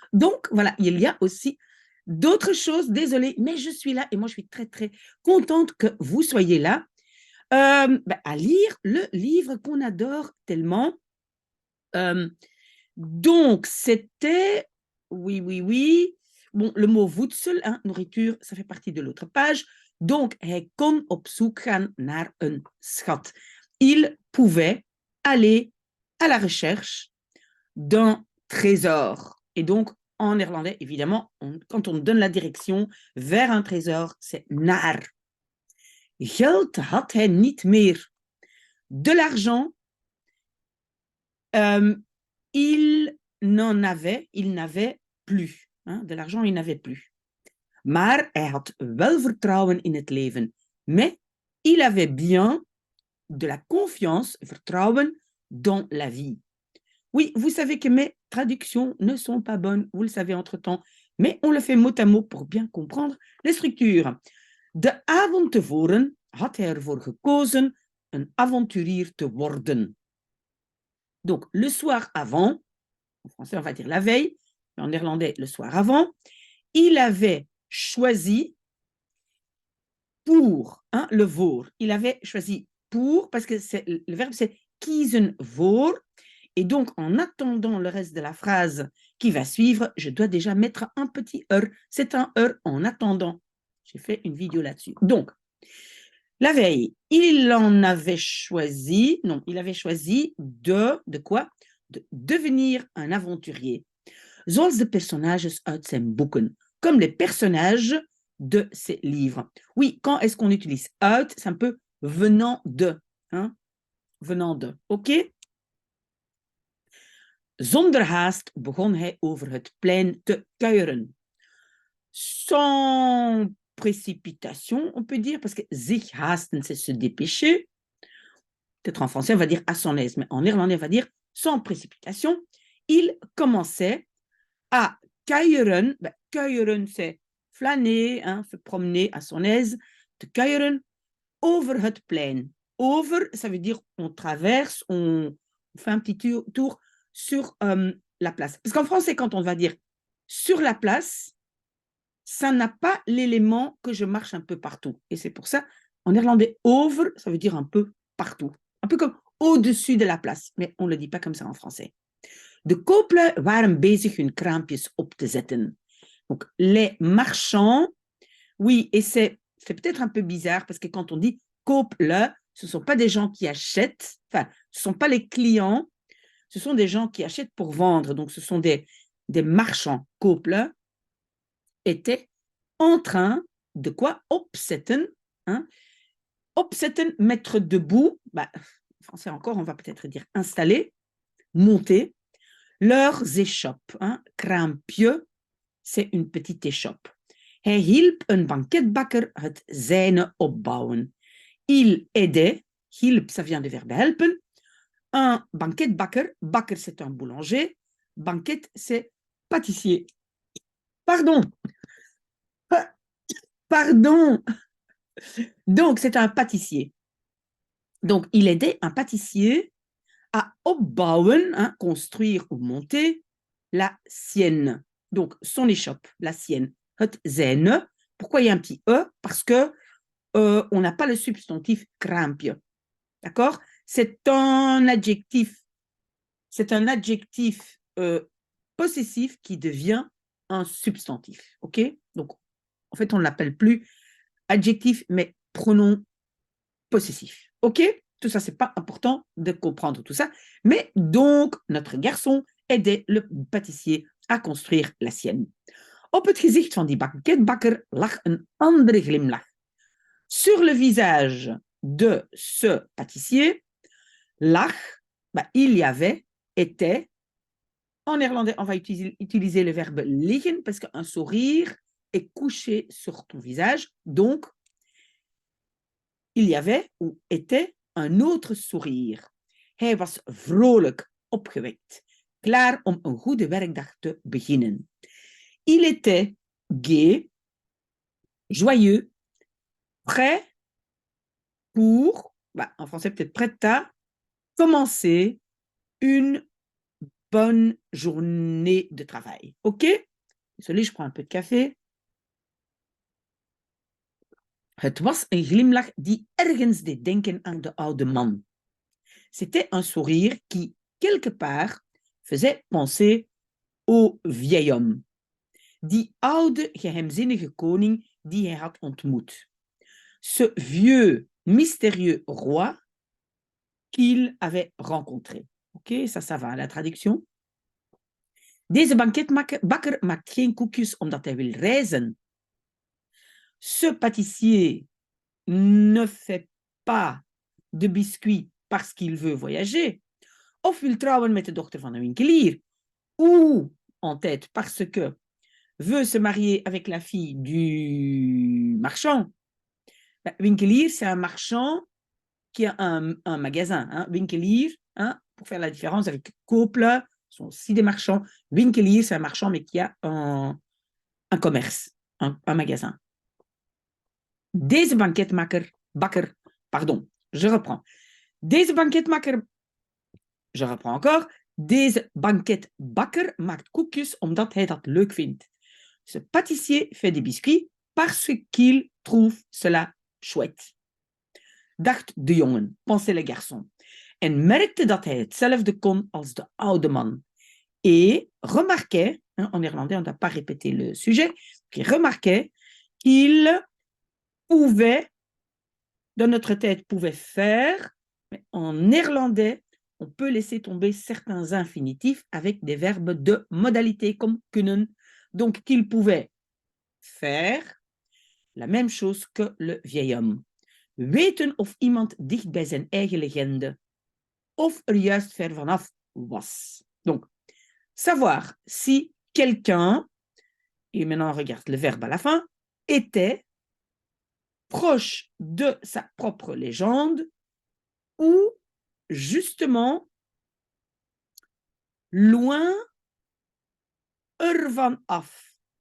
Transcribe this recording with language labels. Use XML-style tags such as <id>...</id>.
<fr>Donc, voilà, il y a aussi d'autres choses, désolée, mais je suis là et moi je suis très très contente que vous soyez là à lire le livre qu'on adore tellement. Euh, donc, c'était, oui, oui, oui, bon, le mot voedsel, hein, nourriture, ça fait partie de l'autre page.</fr> <nl>Donc, hij kon op zoek gaan naar een schat.</nl> <fr>Il pouvait aller à la recherche d'un trésor. Et donc, en néerlandais, évidemment, quand on donne la direction vers un trésor, c'est naar.</fr> <nl>Geld had hij niet meer.</nl> <fr>De l'argent, il n'avait plus. Hein, de l'argent, il n'avait plus.</fr> <nl>Maar hij had wel vertrouwen in het leven.</nl> <fr>Mais il avait bien de la confiance, vertrouwen, dans la vie. Oui, vous savez que mes traductions ne sont pas bonnes, vous le savez entre-temps, mais on le fait mot à mot pour bien comprendre les structures.</fr> <nl>De avond tevoren had hij ervoor gekozen een avonturier te worden.</nl> <fr>Donc, le soir avant, en français on va dire la veille, en néerlandais le soir avant, il avait choisi pour, hein, le voor. Il avait choisi pour, parce que le verbe c'est kiezen voor. Et donc, en attendant le reste de la phrase qui va suivre, je dois déjà mettre un petit heure. C'est un heure en attendant. J'ai fait une vidéo là-dessus. Donc, la veille, il en avait choisi, non, il avait choisi de quoi? De devenir un aventurier.</fr> <nl>Zoals de personages uit zijn boeken,</nl> <fr>comme les personnages de ses livres. Oui, quand est-ce qu'on utilise uit? C'est un peu venant de, hein? Venant de, ok?</fr> <nl>Zonder haast begon hij over het plein te kuieren.</nl> <fr>Sans précipitation, on peut dire, parce que zich haasten, c'est se dépêcher. Peut-être en français, on va dire à son aise, mais en néerlandais, on va dire sans précipitation. Il commençait à kuieren. Ben, kuieren, c'est flâner, hein, se promener à son aise.</fr> <nl>Te kuieren over het plein.</nl> <fr>Over, ça veut dire on traverse, on fait un petit tour sur la place. Parce qu'en français, quand on va dire sur la place, ça n'a pas l'élément que je marche un peu partout. Et c'est pour ça, en néerlandais, over, ça veut dire un peu partout. Un peu comme au-dessus de la place. Mais on ne le dit pas comme ça en français.</fr> <nl>De kooplui waren bezig hun kraampjes op te zetten.</nl> <fr>Donc, les marchands, oui, et c'est peut-être un peu bizarre parce que quand on dit kooplui, ce ne sont pas des gens qui achètent, enfin, ce ne sont pas les clients, ce sont des gens qui achètent pour vendre. Donc, ce sont des marchands. Kooplui étaient en train de quoi? Opzetten. Hein? Opzetten, mettre debout. Bah, en français encore, on va peut-être dire installer, monter. Leurs échoppes. Hein? Kraampje, c'est une petite échoppe.</fr> <nl>Hij hielp een banketbakker het zijne opbouwen.</nl> <fr>Il aidait, hielp, ça vient du verbe helpen, un banketbakker, bakker c'est un boulanger, banket c'est pâtissier. Pardon, pardon. Donc c'est un pâtissier. Donc il aidait un pâtissier à opbouwen, hein, construire ou monter, la sienne. Donc son échoppe, la sienne.</fr> <nl>Het zijne.</nl> <fr>Pourquoi il y a un petit E? Parce que on n'a pas le substantif kraampje. D'accord? C'est un adjectif. C'est un adjectif possessif qui devient un substantif. OK? Donc, en fait, on ne l'appelle plus adjectif, mais pronom possessif. OK? Tout ça, c'est pas important de comprendre tout ça. Mais donc, notre garçon aidait le pâtissier à construire la sienne.</fr> <nl>Op het gezicht van die banketbakker lag een andere glimlach.</nl> <fr>Sur le visage de ce pâtissier, lag, bah, il y avait, était, En néerlandais, on va utiliser le verbe liggen parce qu'un sourire est couché sur ton visage. Donc, il y avait ou était un autre sourire.</fr> <nl>Hij was vrolijk opgewekt, klaar om een goede werkdag te beginnen.</nl> <fr>Il était gai, joyeux, prêt pour, en français peut-être prêt à commencer une bonne journée de travail. OK? Désolé, je prends un peu de café.</fr> <nl>Het was een glimlach die ergens deed denken aan de oude man.</nl> <fr>C'était un sourire qui, quelque part, faisait penser au vieil homme.</fr> <nl>Die oude, geheimzinnige koning die hij had ontmoet.</nl> <fr>Ce vieux, mystérieux roi qu'il avait rencontré. OK, ça va, la traduction.</fr> <nl>Deze banketbakker maakt geen koekjes omdat hij wil reizen.</nl> <fr>Ce pâtissier ne fait pas de biscuits parce qu'il veut voyager.</fr> <nl>Of wil trouwen met de dochter van een winkelier.</nl> <fr>Ou en tête parce que veut se marier avec la fille du marchand. Winkelier, c'est un marchand qui a un magasin. Hein. Winkelier, hein, pour faire la différence avec koopler, sont aussi des marchands. Winkelier, c'est un marchand, mais qui a un commerce, un magasin.</fr> <nl>Deze bakker,</nl> <fr>pardon, je reprends.</fr> <nl>Deze banketbakker,</nl> <fr>je reprends encore.</fr> <nl>Deze banketbakker maakt koekjes omdat hij dat leuk vindt.</nl> <fr>Ce pâtissier fait des biscuits parce qu'il trouve cela chouette.</fr> <nl>Dacht de jongen,</nl> <fr>pensait le garçon,</fr> <nl>en merkte dat hij hetzelfde kon als de oude man.</nl> <fr>Et remarquait, hein, en néerlandais on ne doit pas répéter le sujet, qui remarquait qu'il pouvait, dans notre tête, pouvait faire, mais en néerlandais, on peut laisser tomber certains infinitifs avec des verbes de modalité comme kunnen. Donc, qu'il pouvait faire la même chose que le vieil homme.</fr> <nl>Weten of iemand dicht bij zijn eigen legende, of er juist ver vanaf was.</nl> <fr>Donc, savoir si quelqu'un, et maintenant on regarde le verbe à la fin, était proche de sa propre légende ou justement loin</fr> <nl>ervan af.</nl>